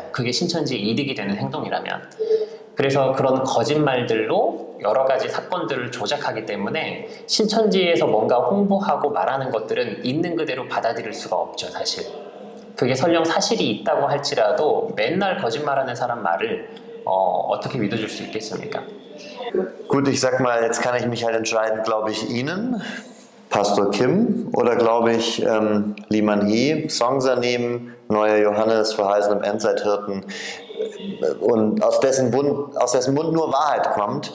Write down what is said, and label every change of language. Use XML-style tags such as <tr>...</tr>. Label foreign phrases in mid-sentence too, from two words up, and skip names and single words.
<ko>그게 신천지의 이득이 되는 행동이라면. 그래서 그런 거짓말들로 여러 가지 사건들을 조작하기 때문에 신천지에서 뭔가 홍보하고 말하는 것들은 있는 그대로 받아들일 수가 없죠, 사실. 그게 설령 사실이 있다고 할지라도 맨날 거짓말하는 사람 말을 어떻게 믿어줄 수 있겠습니까?</ko> <de>Gut, ich sag mal, jetzt kann ich mich halt entscheiden, glaube ich Ihnen, Pastor Kim, oder glaube ich Lee Man-hee, Songsanim, Neuer Johannes, verheißen im Endzeithirten, und aus dessen Mund nur Wahrheit kommt.</de>